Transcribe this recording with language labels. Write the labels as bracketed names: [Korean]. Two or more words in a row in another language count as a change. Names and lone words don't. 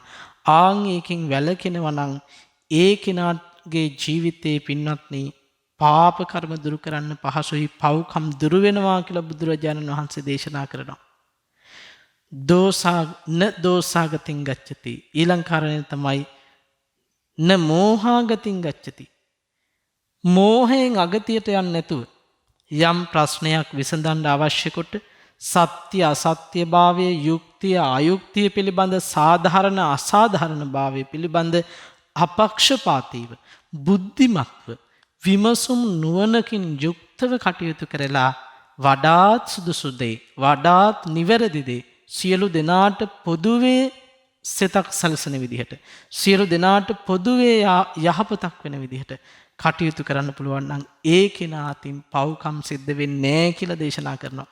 [Sinhala] ආන් ඒකෙන් වැළකෙනවා නම් ඒ කෙනාගේ ජීවිතේ පින්වත්නි පාප කර්ම දුරු කරන්න පහසුයි, පව්කම් දුරු වෙනවා කියලා බුදුරජාණන් වහන්සේ දේශනා කරනවා. [Pali] දෝසාගතින් ගච්ඡති. [Sinhala] ඊළඟ කාරණය තමයි [Pali] න මෝහාගතින් ගච්ඡති. [Sinhala] මෝහයෙන් අගතියට යන්නේ නැතුව යම් ප්‍රශ්නයක් විසඳන්න අවශ්‍ය කොට සත්‍ය අසත්‍ය භාවය, යුක්තිය අයුක්තිය පිළිබඳ සාධාරණ අසාධාරණ භාවය පිළිබඳ අපක්ෂපාතීව බුද්ධිමත්ව විමසුම් නුවණකින් යුක්තව කටයුතු කරලා වඩාත් සුදුසු දේ වඩාත් නිවැරදි දේ සියලු දෙනාට පොදුවේ සිතක් සැලසෙන විදිහට සියලු දෙනාට පොදුවේ යහපතක් වෙන විදිහට කටයුතු කරන්න පුළුවන් නම් ඒ කෙනා අතින් පව්කම් සිද්ධ වෙන්නේ නැහැ කියලා දේශනා කරනවා.